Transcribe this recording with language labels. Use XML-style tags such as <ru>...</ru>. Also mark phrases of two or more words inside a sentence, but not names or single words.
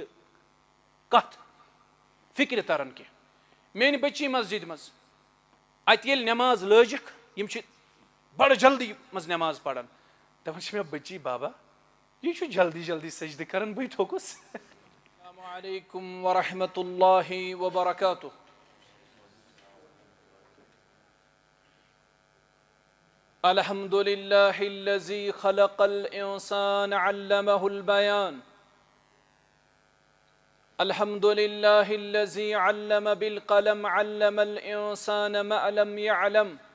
<ks>کتھ فکرِ تران کینٛہہ میٲنۍ بچی مسجد منٛز اتہِ ییٚلہِ نٮ۪ماز لٲجِکھ یِم چھِ بڑٕ جلدی منٛز نٮ۪ماز پران دپان چھِ مےٚ بچی بابا یہِ چھُ جلدی جلدی سجدٕ کران بٕے تھوٚکُس</ks> <ar>السلام علیکم ورحمۃ اللہ وبرکاتہ الحمد للہ الذی خلق الانسان علمہ البیان الحمد للہ الذی علم بالقلم علم الانسان ما لم يعلم</ar>